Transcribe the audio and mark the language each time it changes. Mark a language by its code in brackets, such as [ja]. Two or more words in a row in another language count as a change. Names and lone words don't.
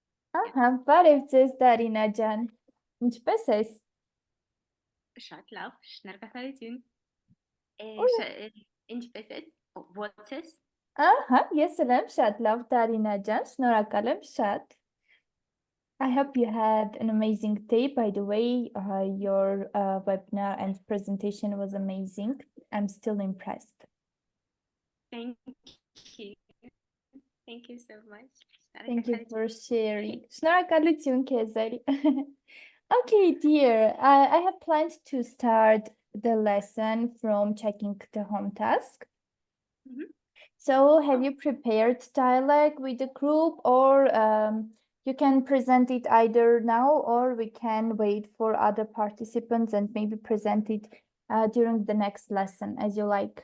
[hy] Aha, բարևձեզ Դարինա ջան։ Ինչպե՞ս ես։ Շատ լավ, շնորհակալություն։ Ուր։ Ինչպես ես։ Ո՞ց ես։ Ահա, ես էլ եմ շատ լավ Դարինա ջան, շնորհակալ եմ շատ։ [en] I hope you had an amazing day. By the way, your webinar and presentation was amazing. I'm still impressed. Thank you. Thank you so much. Thank you [hy] Շնորհակալություն։ [en] for sharing. [hy] Շնորհակալություն քեզ էլ։ [en] Okay, dear. I have planned to start the lesson from checking the home task. Mhm. So have you prepared dialogue with the group, or you can present it either now or we can wait for other participants and maybe present it during the next lesson as you like.